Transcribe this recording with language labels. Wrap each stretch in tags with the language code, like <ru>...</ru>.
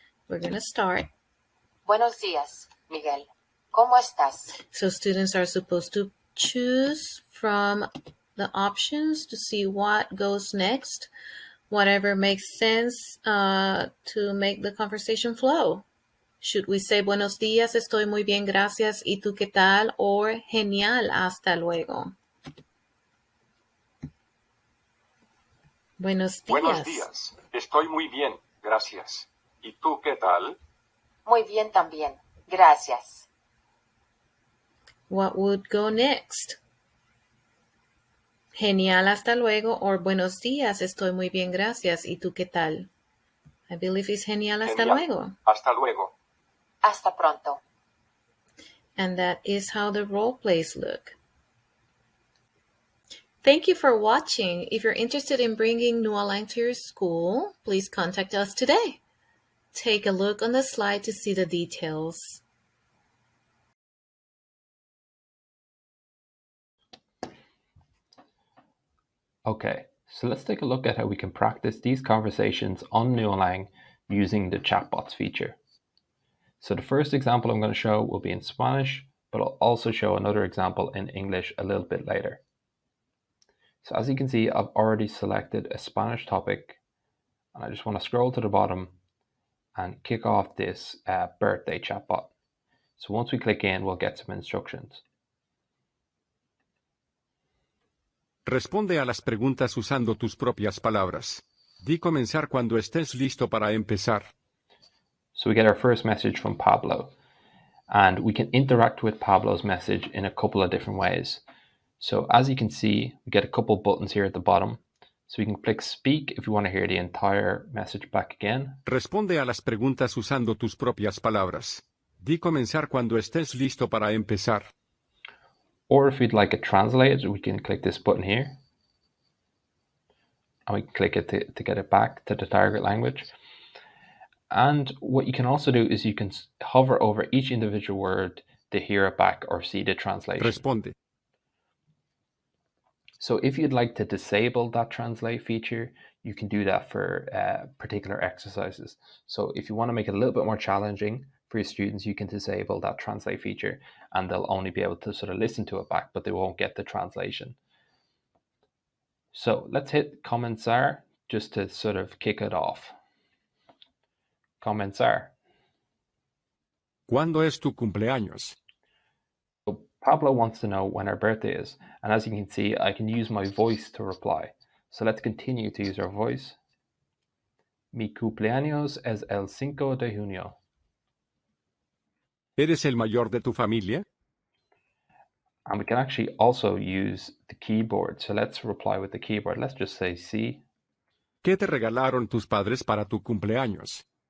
<en>We're going to start.</en> <es>Buenos días, Miguel. ¿Cómo estás?</es> <en>So students are supposed to choose from the options to see what goes next, whatever makes sense to make the conversation flow. Should we say</en> <es>buenos días, estoy muy bien, gracias, ¿y tú qué tal? Or genial, hasta luego. Buenos días. Buenos días, estoy muy bien, gracias. ¿Y tú qué tal? Muy bien también. Gracias.</es> <en>What would go next?</en> <es>Genial, hasta luego, or buenos días, estoy muy bien, gracias, ¿y tú qué tal?</es> <en>I believe it's</en> <es>genial, hasta Genial. luego. Hasta luego. Hasta pronto.</es> <en>And that is how the role plays look. Thank you for watching. If you're interested in bringing Nualang to your school, please contact us today. Take a look on the slide to see the details. Okay, so let's take a look at how we can practice these conversations on Nualang using the chatbots feature. So the first example I'm going to show will be in Spanish, but I'll also show another example in English a little bit later. So as you can see, I've already selected a Spanish topic, and I just want to scroll to the bottom and kick off this birthday chatbot. So once we click in, we'll get some instructions.</en> <es>Responde a las preguntas usando tus propias palabras. Di comenzar cuando estés listo para empezar.</es> <en>So we get our first message from Pablo, and we can interact with Pablo's message in a couple of different ways. So as you can see, we get a couple buttons here at the bottom. So we can click speak if you want to hear the entire message back again.</en> <es>Responde a las preguntas usando tus propias palabras. Di comenzar cuando estés listo para empezar.</es> <en>Or if we'd like it translated, we can click this button here. And we can click it to get it back to the target language. And what you can also do is you can hover over each individual word to hear it back or see the translation.</en> <es>Responde.</es> <en>So if you'd like to disable that translate feature, you can do that for particular exercises. So if you want to make it a little bit more challenging for your students, you can disable that translate feature and they'll only be able to sort of listen to it back, but they won't get the translation. So let's hit comenzar just to sort of kick it off.</en> <es>Comenzar. ¿Cuándo es tu cumpleaños?</es> <en>So Pablo wants to know when our birthday is, and as you can see, I can use my voice to reply. So let's continue to use our voice.</en> <es>Mi cumpleaños es el 5 de junio. ¿Eres el mayor de tu familia?</es> <en>And we can actually also use the keyboard. So let's reply with the keyboard. Let's just say sí.</en> <es>¿Qué te regalaron tus padres para tu cumpleaños?</es>